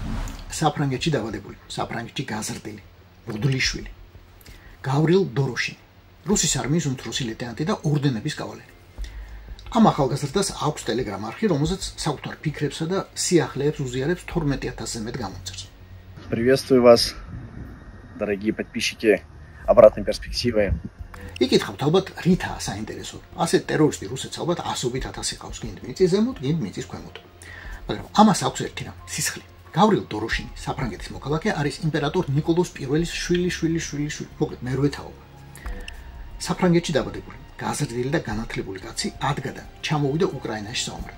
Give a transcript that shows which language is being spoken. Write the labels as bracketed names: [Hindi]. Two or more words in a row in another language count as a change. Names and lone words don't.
[Georgian] საფრანგეთში დაბადებული, საფრანგეთში გაზრდილი, მოდლიშვილი. გავრილ დოროშინი, რუსის არმიის უმცროსი ლეიტენანტი და ორდენების კავალერი. ამ ახალგაზრდას აქვს ტელეგრამ არხი, რომელზეც საკუთარ ფიქრებსა და სიახლეებს უზიარებს 12000-ზე მეტ გამომწერს. [Russian] Приветствую вас, дорогие подписчики обратной перспективы. [Georgian] იკითხავთ ალბათ რითაა საინტერესო. ასე ტერორისტი რუსეთს ალბათ ასობით ათასი ყავს, გინდ მიწის ზემოთ, გინდ მიწის ქვემოთ. მაგრამ ამას აქვს ერთი რამ, სისხლი. გავრილ დოროშინი, საფრანგეთის მოქალაქე, არის იმპერატორ ნიკოლოზ პირველის შვილი. მოკლედ მერვე თაობა. საფრანგეთში დაბადებული, გაზრდილი და განათლებული კაცი ადგა და ჩამოვიდა უკრაინაში საომრად.